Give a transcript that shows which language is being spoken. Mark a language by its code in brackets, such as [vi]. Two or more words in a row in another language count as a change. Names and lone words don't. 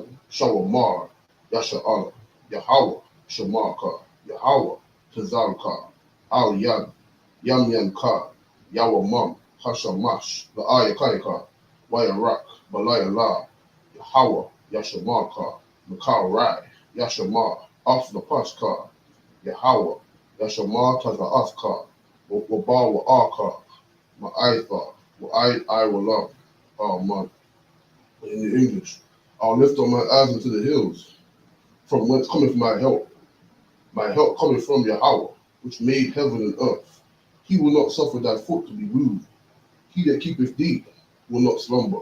[en] Shawamar, Yasha'ala, Yahweh, Shamaka, Yahweh, Tazalka, Al Yan, Yamyanka, Yawamam, Hashamash, La'ayakaika, Wayarak, Balayala, Yahweh, Yashamaka, Makar Rai, Yashamar, Afla Pashka, Yahweh, Yashamar Tazaaska, Wabawa Arka, Ma'aitha, I will love, Amen. In the English, I'll lift up my eyes into the hills, from whence cometh my help. My help cometh from Yahweh, which made heaven and earth. He will not suffer thy foot to be moved. He that keepeth thee will not slumber.